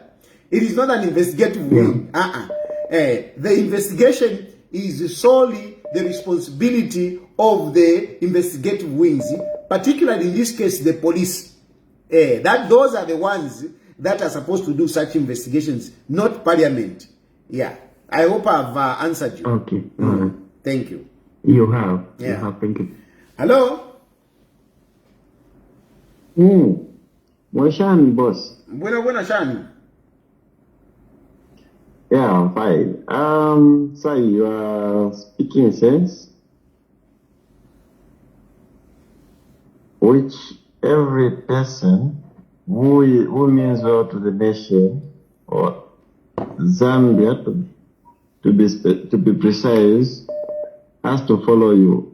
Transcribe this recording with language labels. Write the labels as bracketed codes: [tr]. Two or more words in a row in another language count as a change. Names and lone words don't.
[en] It is not an investigative wing. The investigation is solely the responsibility of the investigative wings, particularly in this case, the police. Those are the ones that are supposed to do such investigations, not Parliament. Yeah. I hope I've answered you. Okay. Thank you. You have. Yeah. You have. Thank you. Hello? [bem] Mwashani, boss. Buena, Shani. [en] Yeah, I'm fine. Sir, you are speaking sense, which every person who means well to the nation, or Zambia to be precise, has to follow you.